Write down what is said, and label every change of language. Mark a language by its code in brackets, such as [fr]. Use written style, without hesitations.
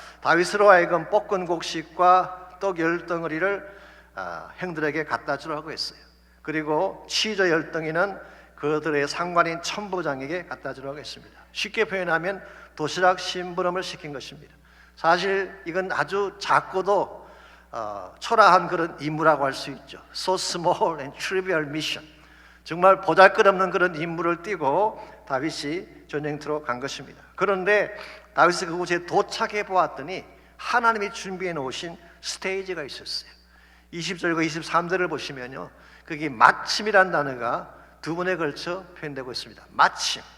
[ko] 다윗으로 하여금 볶은 곡식과 떡 10덩어리를 형들에게 갖다 주라고 했어요. 그리고 치저 10덩이는 그들의 상관인 천부장에게 갖다 주라고 했습니다. 쉽게 표현하면 도시락 심부름을 시킨 것입니다. 사실 이건 아주 작고도 초라한 그런 임무라고 할 수 있죠. [en] So small and trivial mission. [ko] 정말 보잘것없는 그런 임무를 띠고 다윗이 전쟁터로 간 것입니다. 그런데 다윗이 그곳에 도착해 보았더니 하나님이 준비해 놓으신 스테이지가 있었어요. 20절과 23절을 보시면요, 거기 마침이란 단어가 2번에 걸쳐 표현되고 있습니다. 마침.